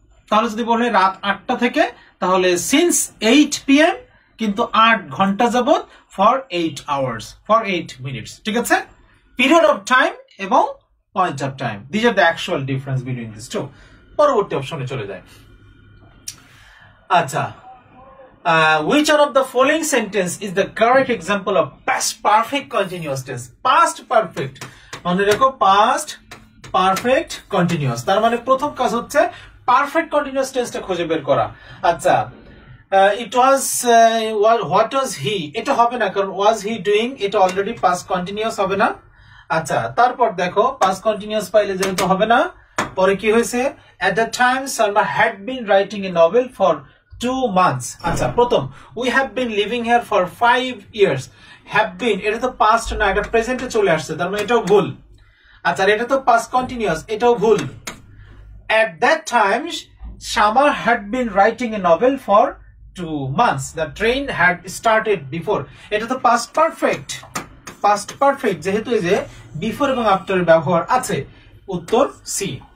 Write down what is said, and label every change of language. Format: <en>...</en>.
<bn>তাহলে যদি বলে রাত 8টা থেকে, তাহলে সিন্স 8 PM, কিন্তু 8 ঘন্টা যাবত, ফর 8 আওয়ার্স, ফর 8 মিনিটস।</bn> <en>ঠিক আছে, period of time এবং point of time, this are the actual difference between this two.</en> <bn>পরবর্তী অপশনে চলে যায়।</bn> <en>আচ্ছা, which one of the following sentence is the correct example of past perfect continuous tense?</en> <bn>Past perfect মনে রেখো, past perfect continuous, তার মানে প্রথম কাজ হচ্ছে পারফেক্ট কন্টিনিউয়াস টেন্সটা খুঁজে বের করা।</bn> <en>আচ্ছা, it was what was he,</en> <bn>এটা হবে না, কারণ</bn> <en>was he doing,</en> <bn>এটা অলরেডি</bn> <en>past continuous</en> <bn>হবে না। আচ্ছা, তারপর দেখো past continuous পাইলে যেহেতু হবে না, পরে কি হয়েছে,</bn> <en>at the time Salma had been writing a novel for 2 months।</en> <bn>আচ্ছা, প্রথম</bn> <en>we have been living here for 5 years,</en> <bn>have been এটা তো পাস্ট না, এটা প্রেজেন্টে চলে আসছে, তার মানে এটাও ভুল। আচ্ছা, এটা তো পাস্ট কন্টিনিউয়াস, এটাও ভুল।</bn> <en>at that time Shama had been writing a novel for 2 months, the train had started before,</en> <bn>এটা তো পাস্ট পারফেক্ট, পাস্ট পারফেক্ট, যেহেতু এই যে বিফোর এবং আফটার ব্যবহার আছে, উত্তর সি।</bn>